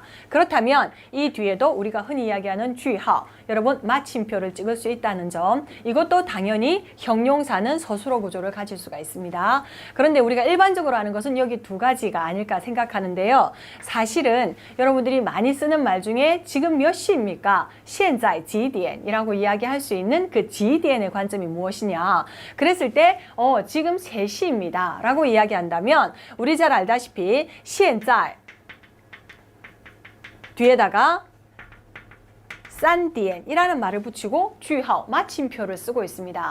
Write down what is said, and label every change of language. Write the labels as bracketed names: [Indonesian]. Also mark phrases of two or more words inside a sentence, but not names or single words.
[Korean] 그렇다면 이 뒤에도 우리가 흔히 이야기하는 쥐하 여러분 마침표를 찍을 수 있다는 점 이것도 당연히 형용사는 서술어 구조를 가질 수가 있습니다. 그런데 우리가 일반적으로 하는 것은 여기 두 가지가 아닐까 생각하는데요. 사실은 여러분들이 많이 쓰는 말 중에 지금 몇 시입니까? [Chinese] 现在几点 [Korean] 이라고 이야기할 수 있는 그 几点 의 관점이 무엇이냐 그랬을 때 지금 3시입니다 라고 이야기한다면 우리 잘 알다시피 现在 뒤에다가 3点이라는 말을 붙이고 句号 마침표를 쓰고 있습니다.